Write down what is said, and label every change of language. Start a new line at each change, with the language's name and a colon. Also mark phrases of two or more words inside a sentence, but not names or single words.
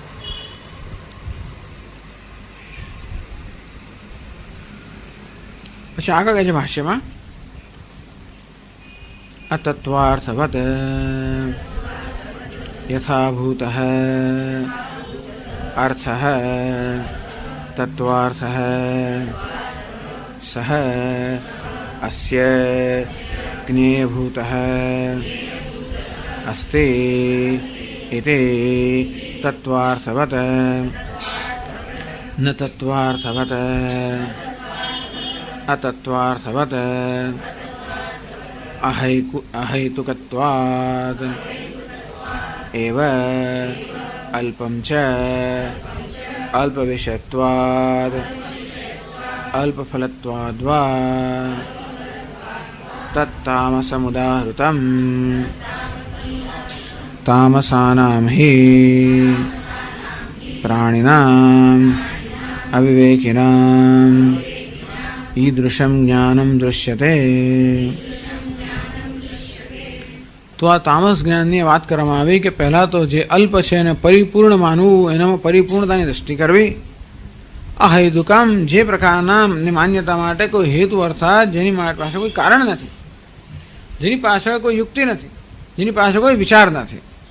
Gujarati: પછી આગળ કહે છે ભાષ્યમાં,
Sanskrit: અતત્વાર્થવત યથાભૂત અર્થ તત્વાર્થ સહ અસ્ય જ્ઞેયભૂત અસ્તિ इति तत्त्वार्थवत् न तत्त्वार्थवत् अतत्त्वार्थवत् अहैतुकत्वात् एव अल्पं च अल्पविषयत्वात् अल्पफलत्वाद्वा तत्तामसमुदाहृतम् तामसानां हि प्राणिनाम् अविवेकिनाम् ईदृशं ज्ञानं दृश्यते।
Gujarati: તો આ તામસ જ્ઞાનની વાત કરવામાં આવી કે પહેલાં તો જે અલ્પ છે એને પરિપૂર્ણ માનવું, એનામાં પરિપૂર્ણતાની દૃષ્ટિ કરવી. અહૈતુકામ, જે પ્રકારના માન્યતા માટે કોઈ હેતુ અર્થાત જેની પાસે કોઈ કારણ નથી, જેની પાછળ કોઈ યુક્તિ નથી, જેની પાસે કોઈ વિચાર નથી.